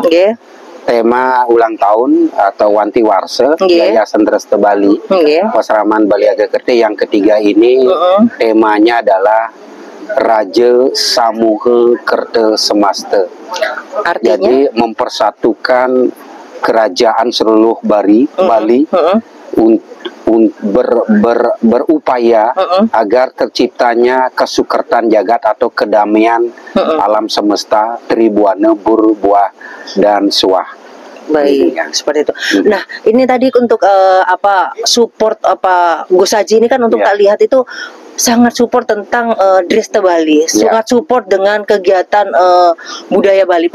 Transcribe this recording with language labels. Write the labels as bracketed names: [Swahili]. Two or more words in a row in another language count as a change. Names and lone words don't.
[Indonesian] Tema ulang tahun atau Wanti Warsa Yayasan Dresta Bali, Pasraman Bali Agakerti yang ketiga ini temanya adalah Raja Samuha Kerta Semasta. Artinya? Jadi mempersatukan kerajaan seluruh Bali berupaya agar terciptanya kesukertan jagat atau kedamaian alam semesta, tribuana, buah dan suah. Baik, seperti itu. Nah, ini tadi untuk support Gus Haji ini kan untuk tak lihat itu sangat support tentang Dresta Bali, sangat support dengan kegiatan budaya Bali.